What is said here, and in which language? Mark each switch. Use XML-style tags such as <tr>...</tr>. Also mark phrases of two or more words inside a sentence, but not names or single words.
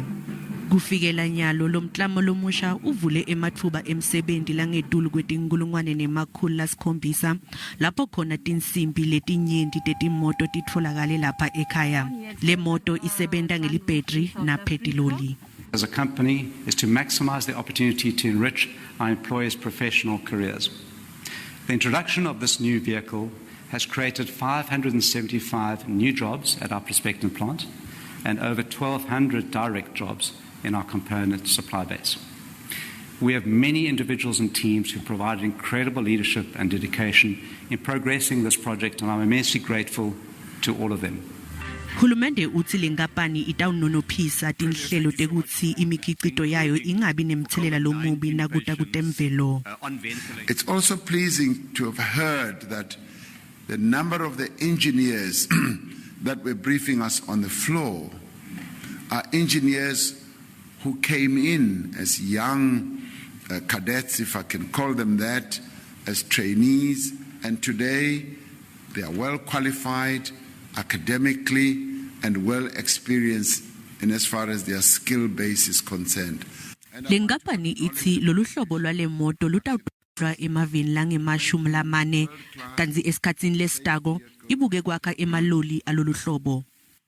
<ss>Kufikela nyalo lomklamo lomusha uvule ematfuba emsebenzi langetulu kwetinkulungwane-700 lapho khona tinsimbi letinyenti tetimoto titfolakale lapha ekhaya. Le moto isebenta ngelibhetri na petiloli.</ss> <en>As a company is to maximize the opportunity to enrich our employees' professional careers. The introduction of this new vehicle has created 575 new jobs at our Prospecting plant and over 1,200 direct jobs in our component supply base. We have many individuals and teams who provided incredible leadership and dedication in progressing this project, and I'm immensely grateful to all of them.</en> <ss>Hulumende utsi lenkapani itawunonophisa tinhlelo tekutsi imikhicito yayo ingabi nemthelela lomubi nakuta kutemvelo.</ss> <en>It's also pleasing to have heard that the number of the engineers that were briefing us on the floor are engineers who came in as young cadets, if I can call them that, as trainees, and today they are well qualified academically and well experienced in as far as their skill base is concerned.</en> <ss>Lenkapani itsi loluhlobo lwalemoto lutawutfwa emaveni langemashumi lamane kanti esikhatsini lesitako ibuke kwakha emaloli aloluhlobo.</ss>